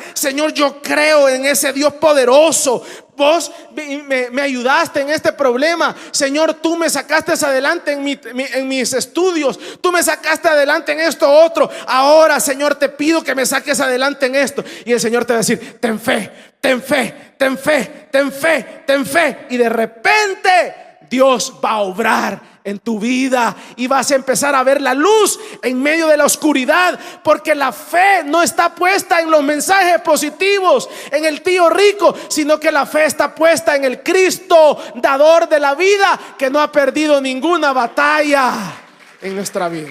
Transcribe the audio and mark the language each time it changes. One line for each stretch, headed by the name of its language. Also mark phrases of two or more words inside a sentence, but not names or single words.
Spanish: Señor, yo creo en ese Dios poderoso. Vos me ayudaste en este problema. Señor, tú me sacaste adelante en mis estudios. Tú me sacaste adelante en esto otro. Ahora, Señor, te pido que me saques adelante en esto. Y el Señor te va a decir, ten fe, ten fe, ten fe, ten fe, ten fe. Y de repente Dios va a obrar en tu vida y vas a empezar a ver la luz en medio de la oscuridad, porque la fe no está puesta en los mensajes positivos, en el tío rico, sino que la fe está puesta en el Cristo, dador de la vida, que no ha perdido ninguna batalla en nuestra vida.